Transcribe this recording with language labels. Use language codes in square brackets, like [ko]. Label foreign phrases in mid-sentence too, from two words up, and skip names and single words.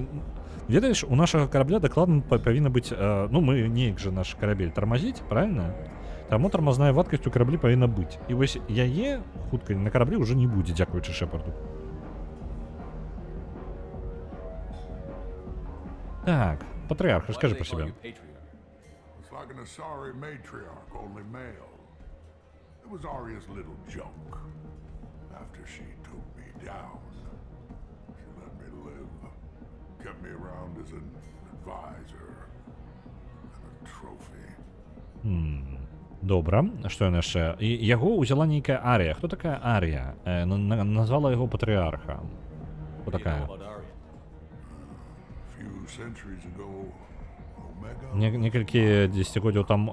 [be] Ведаеш, у нашага карабля дакладна павінна быць... Ну, мы неяк жа наш карабель тармазіць, правильно? Таму тармазная вадкасць у караблі павінна быць. І вось яе хутка на караблі ўжо не будзе, дзякуючы шэпарду. Так, патрыарх, раскажы пра сябе. [en] It's like an Asari matriarch, only male. It was Arya's little joke. After she took me down, she let me live, kept me around as an advisor and a trophy. [be] Добра, што яна яшчэ? І яго ўзяла нейкая Арія. Хто такая Арія? Назвала яго патрыарха. Хто такая? Некалькі дзесяцігоддзяў таму...